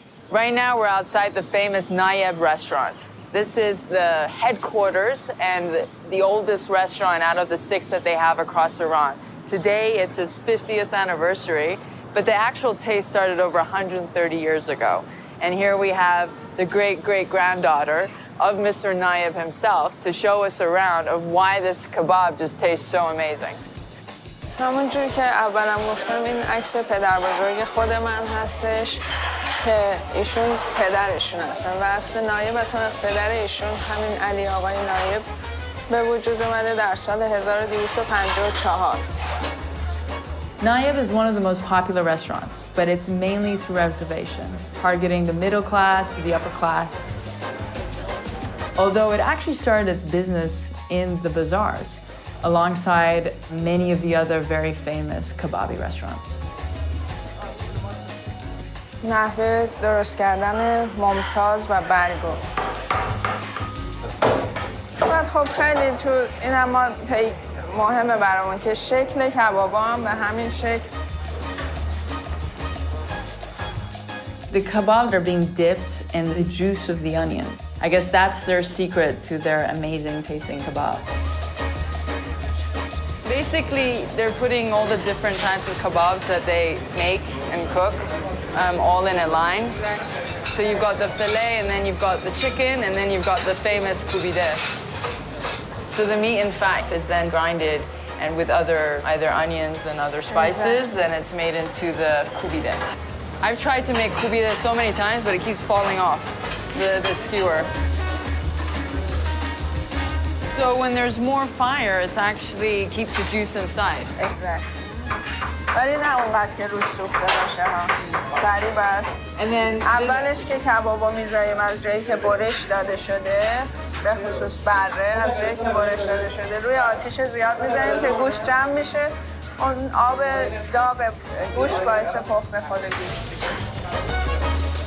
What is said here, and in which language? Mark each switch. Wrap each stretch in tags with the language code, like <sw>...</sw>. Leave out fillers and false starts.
<en>Right now, we're outside the famous Nayib restaurant. This is the headquarters and the oldest restaurant out of the 6 that they have across Iran. Today, it's its 50th anniversary, but the actual taste started over 130 years ago. And here we have the great-great-granddaughter of Mr. Nayib himself to show us around of why this kebab just tastes so amazing.</en> <fa>همونجور که اولم گفتم این عکس پدر بزرگ خود من هستش که ایشون پدرشون هستن و اصل نایب اصلا از پدر ایشون همین علی آقای نایب به وجود اومده در سال 1254.</fa> <en>Nayib is one of the most popular restaurants, but it's mainly through reservation, targeting the middle class to the upper class. Although it actually started its business in the bazaars, alongside many of the other very famous kebabi restaurants.</en> <fa>نحوه درست کردن ممتاز و برگو. خب خیلی تو این اما مهمه برامون که شکل کبابا هم به همین شکل.</fa> <en>The kebabs are being dipped in the juice of the onions. I guess that's their secret to their amazing tasting kebabs. Basically, they're putting all the different types of kebabs that they make and cook all in a line. So you've got the filet, and then you've got the chicken, and then you've got the famous kubide. So the meat, in fact, is then grinded, and with either onions and other spices, then it's made into the kubide. I've tried to make kubide so many times, but it keeps falling off the skewer. So when there's more fire, it actually keeps the juice inside. Exactly.</en> <fa>ولی نه اونقدر که روش سوخته باشه ها. سریع باید. اولش که کبابا میذاریم از جایی که برش داده شده، به خصوص بره، از جایی که برش داده شده روی آتیش زیاد میذاریم که گوشت جمع میشه. اون آب داغ گوشت باعث پخت خود گوشت میشه.</fa>